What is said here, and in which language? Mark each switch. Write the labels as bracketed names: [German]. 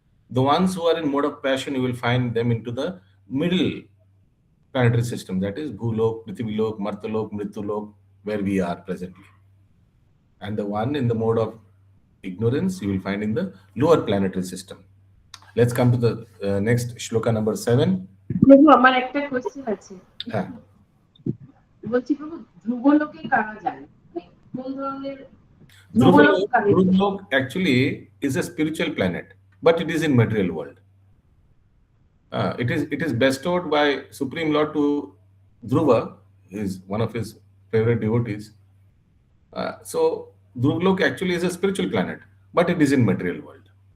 [English] The ones who are in mode of passion, you will find them into the middle planetary system, that is Bhulok, Prithvilok, Martalok, Mrityulok, where we are presently. And the one in the mode of ignorance, you will find in the lower planetary system. Let's come to the next shloka number 7. [Bangla] প্রভু আমার একটা question আছে। হ্যাঁ, বলছি প্রভু ধ্রুবলোকে কারা যায়, মানে কোন ধরনের ধ্রুবলোক কারা? [English] Dhruvlok actually is a spiritual planet, but it is in material world. It is bestowed by Supreme Lord to Dhruva, is one of his favorite devotees. So Dhruvlok actually is a spiritual planet, but it is in material world.